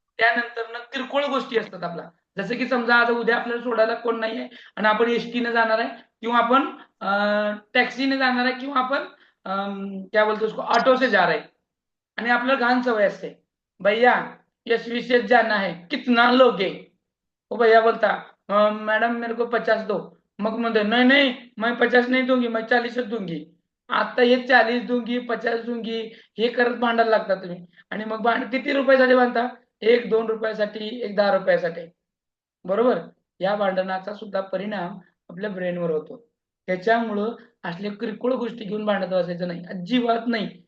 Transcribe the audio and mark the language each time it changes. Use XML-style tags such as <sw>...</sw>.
<mr>त्यानंतर ना किरकोळ गोष्टी असतात आपला, जसं की समजा आज उद्या आपल्याला सोडायला कोण नाहीये आणि आपण एसटीने जाणार आहे किंवा आपण टॅक्सीने जाणार आहे किंवा आपण क्या बोलतो उसको ऑटो से जा रहे आणि आपल्याला घाण सवय असते,</mr> <hi>भैया यशवी से जाना है कितना लोगे. वो भैया बोलता मैडम मेरे को 50 दो.</hi> <mr>मग म्हणते</mr> <hi>नहीं नहीं मैं 50 नहीं दूंगी, मैं 40 दूंगी.</hi> <mr>आता हे</mr> <hi>40 दूंगी 50 दूंगी</hi> <mr>हे करत भांडायला लागता तुम्ही. आणि मग किती रुपयासाठी बांधता, 1-2 रुपयासाठी, 10 रुपयासाठी. बरोबर. या भांडणाचा सुद्धा परिणाम आपल्या ब्रेनवर होतो. त्याच्यामुळं असल्या किरकोळ गोष्टी घेऊन भांडत बसायचं नाही, अजिबात नाही.</mr>